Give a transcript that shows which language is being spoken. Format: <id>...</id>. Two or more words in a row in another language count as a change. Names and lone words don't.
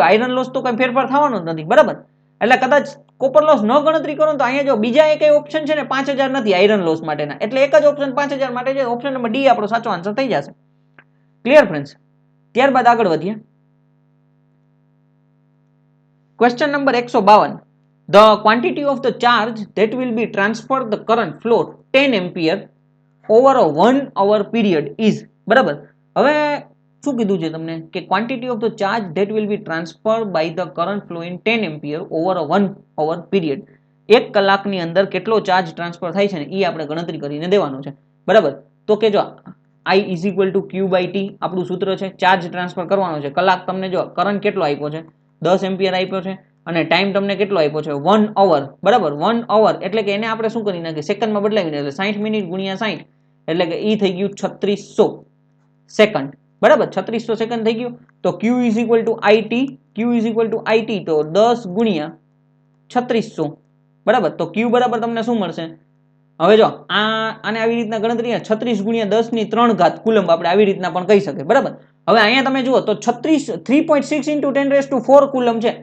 <en>iron loss</en> <gu>તો કઈ ફેરફાર થવાનો જ નથી બરાબર. એટલે કદાચ</gu> <en>copper loss</en> <gu>ન ગણતરી કરો તો અહીંયા જો બીજા એક ઓપ્શન છે ને 5000 નથી આયરન લોસ માટેના એટલે એક જ ઓપ્શન 5000 માટે છે.</gu> <en>option number D</en> <gu>આપણો સાચો આન્સર થઈ જશે.</gu> <en>clear friends.</en> <gu>ત્યારબાદ આગળ વધીએ.</gu> <en>question number 152. The quantity of the charge that will be transferred the current flow 10 ampere over a 1 hour period is બરાબર.</en> <gu>હવે શું કીધું છે તમને કે</gu> <en>quantity of the charge that will be transferred by the current flow in 10 ampere over a 1 hour period.</en> <gu>એક કલાકની અંદર કેટલો</gu> <en>charge transfer</en> <gu>થાય છે ને એ આપણે ગણતરી કરીને દેવાનો છે બરાબર. તો કે જો</gu> <en>I is equal to Q by T</en> <gu>આપણું સૂત્ર છે.</gu> <en>charge transfer</en> <gu>કરવાનો છે. કલાક તમને જો કરંટ કેટલો આપ્યો છે 10 એમ્પિયર આપ્યો છે અને ટાઈમ તમને કેટલો આપ્યો છે 1 અવર બરાબર. 1 અવર એટલે કે એને આપણે શું કરી નાખીએ સેકન્ડમાં બદલાવીને એટલે 60 મિનિટ ગુણ્યા 60 એટલે કે ઈ થઈ ગયું 3600 સેકન્ડ બરાબર. 3600 સેકન્ડ થઈ ગયું. તો</gu> <en>Q is equal to IT</en> <gu>તો 10 ગુણ્યા 3600 બરાબર. તો Q બરાબર તમને શું મળશે હવે જો આને આવી રીતના ગણતરી 36 ગુણ્યા 10 ની 3 ઘાત કુલંબ આપણે આવી રીતના પણ કહી શકીએ બરાબર. હવે અહીંયા તમે જુઓ તો 3.6 into 10⁴ કુલમ છે.</gu>